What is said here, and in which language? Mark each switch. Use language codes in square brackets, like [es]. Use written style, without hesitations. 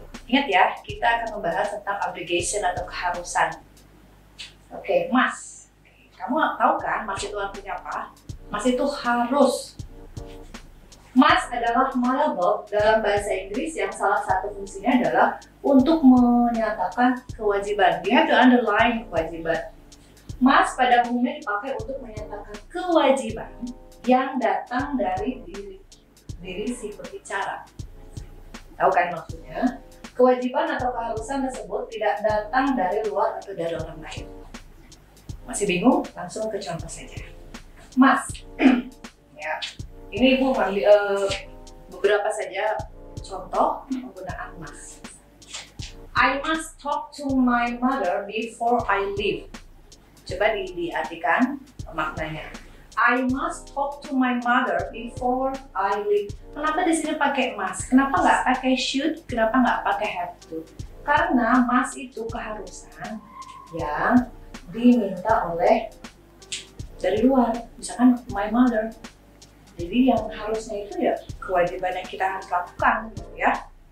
[id] Ingat ya, kita akan membahas tentang obligation atau keharusan. Oke, must. Kamu tahu kan must itu artinya apa? Must itu harus. Must adalah modal verb dalam bahasa Inggris yang salah satu fungsinya adalah untuk menyatakan kewajiban. [en] You have to underline [id] kewajiban. Must pada umumnya dipakai untuk menyatakan kewajiban yang datang dari diri si berbicara. Tahu kan maksudnya? Kewajiban atau keharusan tersebut tidak datang dari luar atau dari orang lain. Masih bingung? Langsung ke contoh saja. Must. Ya. Ini Ibu beberapa saja contoh penggunaan must. [en] I must talk to my mother before I leave. [id] Coba diartikan maknanya. [en] I must talk to my mother before I leave. [id] Kenapa di sini pakai must? Kenapa nggak pakai should? Kenapa nggak pakai have to? Karena must itu keharusan yang diminta oleh dari luar. Misalkan [en] my mother. [id] Jadi yang harusnya itu ya kewajiban yang kita harus lakukan, gitu ya.